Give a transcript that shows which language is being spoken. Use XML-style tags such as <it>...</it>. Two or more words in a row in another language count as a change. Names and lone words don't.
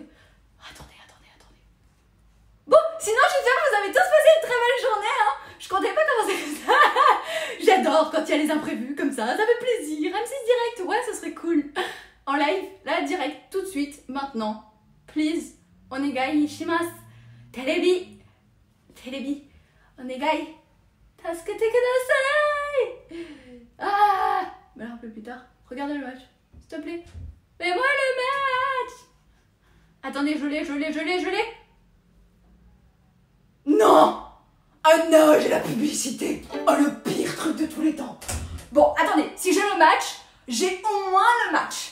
<fr>Attendez. Bon, sinon j'espère que vous avez tous passé une très belle journée, hein. Je comptais pas commencer comme ça. J'adore quand il y a les imprévus comme ça fait plaisir. M6 direct, ouais, ce serait cool. En live, là, direct, tout de suite, maintenant. Please,</fr> <ja>お願いします. テレビ、お願い、助けてください.</ja> <fr>Ah, me le rappelle plus tard. Regardez le match, s'il te plaît. Mais moi le match. Attendez, je l'ai. Non. Oh non, j'ai la publicité. Oh, le pire truc de tous les temps. Bon, attendez, si j'ai le match, j'ai au moins le match.</fr>